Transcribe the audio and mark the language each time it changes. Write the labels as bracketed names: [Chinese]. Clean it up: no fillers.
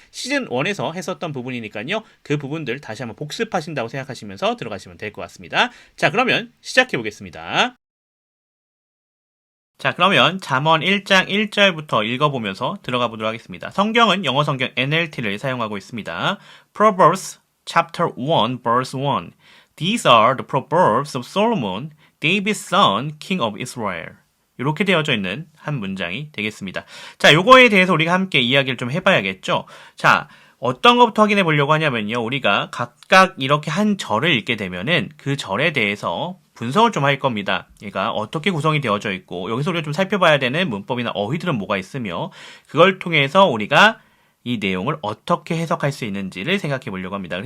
[Korean] 시즌 1에서 했었던 부분이니까요. 그 부분들 다시 한번 복습하신다고 생각하시면서 들어가시면 될 것 같습니다. 자, 그러면 시작해보겠습니다. 자, 그러면 잠언 1장 1절부터 읽어보면서 들어가 보도록 하겠습니다. 성경은 영어 성경 NLT를 사용하고 있습니다. [English] Proverbs chapter 1 verse 1. These are the proverbs of Solomon, David's son, king of Israel. [Korean] 이렇게 되어져 있는 한 문장이 되겠습니다. 자, 요거에 대해서 우리가 함께 이야기를 좀 해봐야겠죠. 자, 어떤 것부터 확인해 보려고 하냐면요. 우리가 각각 이렇게 한 절을 읽게 되면은 그 절에 대해서 분석을 좀 할 겁니다. 얘가 어떻게 구성이 되어져 있고 여기서 우리가 좀 살펴봐야 되는 문법이나 어휘들은 뭐가 있으며 그걸 통해서 우리가 이 내용을 어떻게 해석할 수 있는지를 생각해 보려고 합니다.